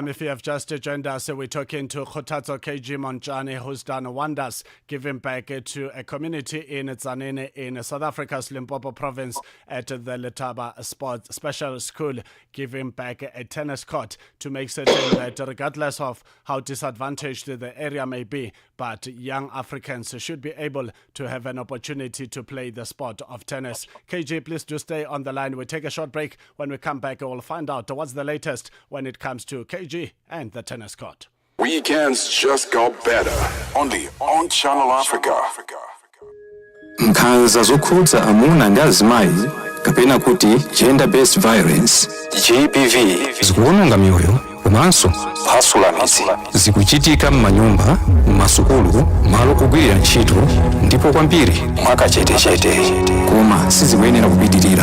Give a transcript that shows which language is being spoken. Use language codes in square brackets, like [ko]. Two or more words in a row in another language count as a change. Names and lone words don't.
[en] If you have just joined us, we're talking to Kgothatso KG Montjane, who's done wonders giving back to a community in Tzaneen in South Africa's Limpopo province at the Letaba Sports Special School, giving back a tennis court to make certain that regardless of how disadvantaged the area may be, but young Africans should be able to have an opportunity to play the sport of tennis. KG, please do stay on the line. We'll take a short break. When we come back, we'll find out what's the latest when it comes to KG and the tennis court. Weekends just got better. Only on Channel Africa. [ny] Nkhanza zokhudza amuna ndi azimayi kapena kuti [en] gender based violence [ny] GBV zikuwononga miyoyo komanso kuphwasula midzi. Zikuchitika m'manyumba, m'masukulu, malo ogwirira ntchito, ndipo kwambiri mwakachetechete, koma sizikuyenera kupitirira.